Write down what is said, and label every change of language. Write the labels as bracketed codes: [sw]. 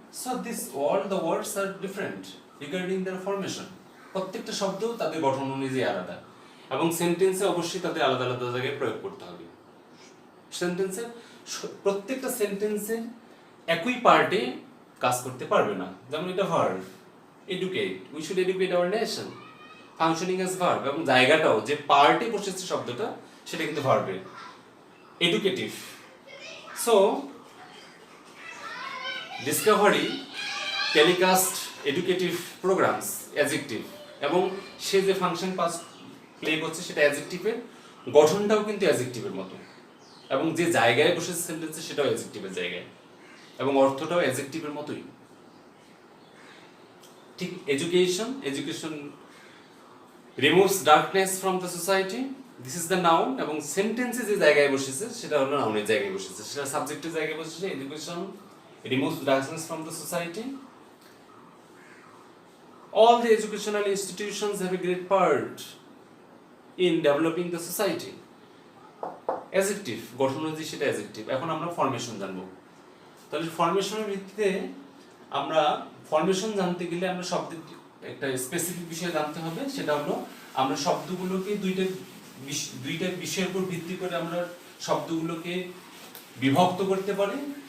[en] So this all the words are different regarding their formation. [bn] প্রত্যেকটা শব্দ তাদের গঠন অনুযায়ী আলাদা, এবং সেন্টেন্সে অবশ্যই তাদের আলাদা আলাদা জায়গায় প্রয়োগ করতে হবে। সেন্টেন্সে প্রত্যেকটা সেন্টেন্সে একই পার্টে কাজ করতে পারবে না। যেমন এটা verb, educate, [en] we should educate our nation, [bn] functioning as verb, এবং জায়গাটাও যে পার্টে বসেছে শব্দটা সেটা কিন্তু ভার্বের, educative. So [en] discovery, telecast, educative programs, [bn] adjective, এবং সে যে ফাংশন পাস প্লে করছে সেটা অ্যাডজেক্টিভের, গঠনটাও কিন্তু অ্যাডজেক্টিভের মতো, এবং যে জায়গায় বসেছে সেন্টেন্সে সেটাও অ্যাডজেক্টিভের জায়গায়, এবং অর্থটাও অ্যাডজেক্টিভের মতোই। ঠিক education, [en] education removes darkness from the society, this is the noun, [bn] এবং সেন্টেন্সে যে জায়গায় বসেছে সেটা হলো নাউনের জায়গায় বসেছে, সেটা সাবজেক্টের জায়গায় বসেছে। [en] Education removes darkness from the society. All the educational institutions have a great part in developing the society. [bn] Adjective, গঠন অনুযায়ী সেটা adjective. এখন আমরা ফরমেশন জানবো। তাহলে ফরমেশনের ভিত্তিতে আমরা ফরমেশন জানতে গেলে আমরা শব্দের একটা স্পেসিফিক বিষয় জানতে হবে, সেটা হলো আমরা শব্দগুলোকে দুইটা বিষয়ের উপর ভিত্তি করে আমরা শব্দগুলোকে বিভক্ত করতে পারি।